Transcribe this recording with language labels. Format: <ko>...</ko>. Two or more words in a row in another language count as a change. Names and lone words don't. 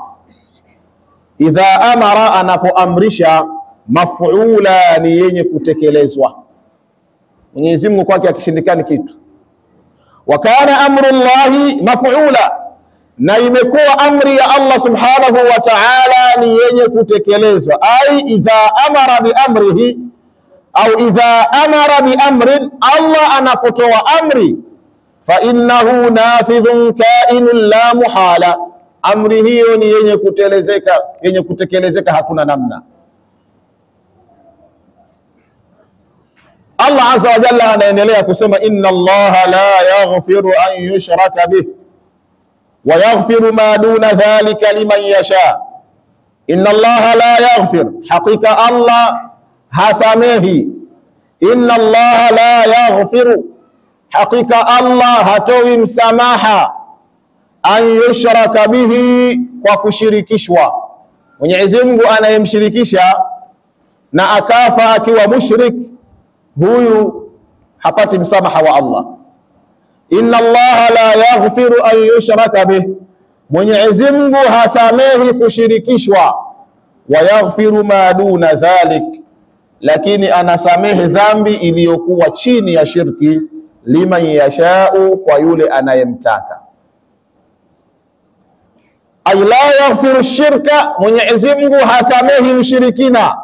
<ar>إذا أمر,</ar> <sw>anapoamrisha, maf'ula, ni yenye kutekelezwa. Mwenyezi Mungu kwake akishindikani kitu.</sw> <ar>وكان أمر الله مفعولا,</ar> <sw>na imekuwa amri ya</sw> <ar>الله سبحانه وتعالى</ar> <sw>ni yenye kutekelezwa.</sw> <ar>أي إذا أمر بأمره أو إذا أمر بأمر,</ar> <sw>Allah anapotoa amri,</sw> <ar>فإنه نافذ كائن لا محالة,</ar> <sw>amri hiyo ni yenye kutekelezeka, hakuna namna. Allah</sw> <ar>عز وجل</ar> <sw>anaendelea kusema,</sw> <ar>إن الله لا يغفر أن يشرك به ويغفر ما دون ذلك لمن يشاء. إن الله لا يغفر,</ar> <sw>hakika Allah hasamehi.</sw> <ar>إن الله لا يغفر,</ar> <sw>hakika Allah hatoi msamaha,</sw> <ar>أن يشرك به,</ar> <sw>kwa kushirikishwa. Mwenyezi Mungu anayemshirikisha na akafa akiwa mushrik, huyu hapati msamaha wa Allah.</sw> <ar>إن الله لا يغفر أن يشرك به,</ar> <sw>Mwenyezi Mungu hasamehi kushirikishwa.</sw> <ar>ويغفر ما دون ذلك,</ar> <sw>lakini anasamehe dhambi iliyokuwa chini ya shirki,</sw> <ar>لمن يشاء,</ar> <sw>kwa yule anayemtaka.</sw> <ar>أي لا يغفر شركا,</ar> <sw>Mwenyezi Mungu hasamehi ushirikina.</sw>